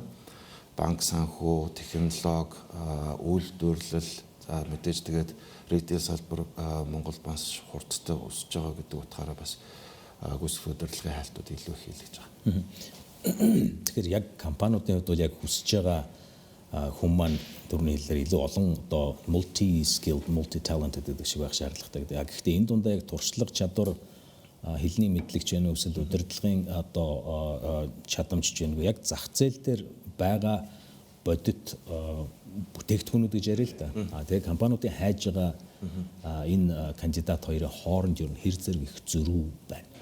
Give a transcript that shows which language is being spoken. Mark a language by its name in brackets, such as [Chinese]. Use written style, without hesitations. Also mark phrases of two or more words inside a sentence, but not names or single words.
[Mongolian] Банк санхүү, технологи, үйлдвэрлэл за мэдээж тэгээд ритейл салбар Монголд бас хурдтай өсөж байгаа гэдэг утгаараа бас гүйцэтгэх удирдлагын хайлтууд илүү их хийлгэж байгаа. Тэгэхээр яг компаниудын хувьд бол яг хүсэж байгаа хүн маань түрүүний хэлээр илүү олон одоо [English] multi skilled, multi talented [Mongolian] гэдэг шиг байх шаардлагатай гэдэг. Гэхдээ энэ дундаа яг туршлага чадвар хэлний мэдлэгч байна уу эсвэл удирдлагын одоо чадамж байна уу яг зах зээл дээр байгаа бодит бүтээгдэхүүнүүд гэж яриа л да. Тэгээ компаниудын хайж байгаа энэ кандидат хоёрын хооронд ер нь хэр зэрэг их зөрүү байна.